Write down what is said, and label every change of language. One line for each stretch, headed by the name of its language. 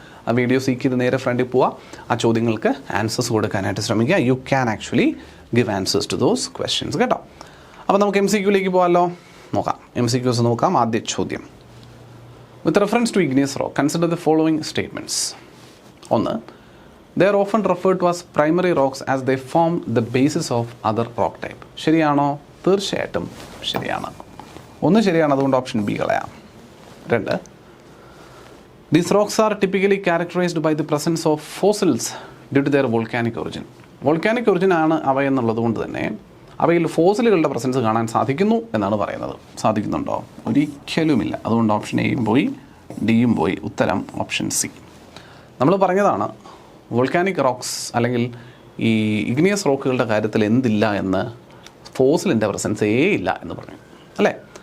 Malayalam: ആ video seek ചെയ്ത് നേരെ ഫ്രണ്ടിൽ പോവുക. ആ ചോദ്യങ്ങൾക്ക് ആൻസേഴ്സ് കൊടുക്കാനായിട്ട് ശ്രമിക്കുക.
English: you can actually give answers to those questions
Malayalam: കേട്ടോ. അപ്പോൾ നമുക്ക് MCQയിലേക്ക് പോകാമല്ലോ. നോക്കാം. MCQs നോക്കാം. ആദ്യ ചോദ്യം.
English: With reference to igneous rock consider the following statements. ഒന്ന്, they are often referred to as primary rocks as they form the basis of other rock type.
Malayalam: ശരിയാണോ? തീർച്ചയായിട്ടും ശരിയാണ്. ഒന്ന് ശരിയാണ്, അതുകൊണ്ട് ഓപ്ഷൻ ബി കളയാം.
English: രണ്ട്, these rocks are typically characterized by the presence of fossils due to their volcanic origin.
Malayalam: Volcanic origin ആണ് അവ എന്നുള്ളത് കൊണ്ട് തന്നെ അവയിൽ ഫോസിലുകളുടെ പ്രസൻസ് കാണാൻ സാധിക്കുന്നു എന്നാണ് പറയുന്നത്. സാധിക്കുന്നുണ്ടോ? ഒരിക്കലുമില്ല. അതുകൊണ്ട് ഓപ്ഷൻ എയും പോയി, ഡിയും പോയി. ഉത്തരം ഓപ്ഷൻ സി. നമ്മൾ പറഞ്ഞതാണ് വോൾക്കാനിക് റോക്സ് അല്ലെങ്കിൽ ഈ ഇഗ്നിയസ് റോക്കുകളുടെ കാര്യത്തിൽ എന്തില്ല എന്ന്, ഫോസിലിൻ്റെ പ്രസൻസേ ഇല്ല എന്ന് പറഞ്ഞു അല്ലേ.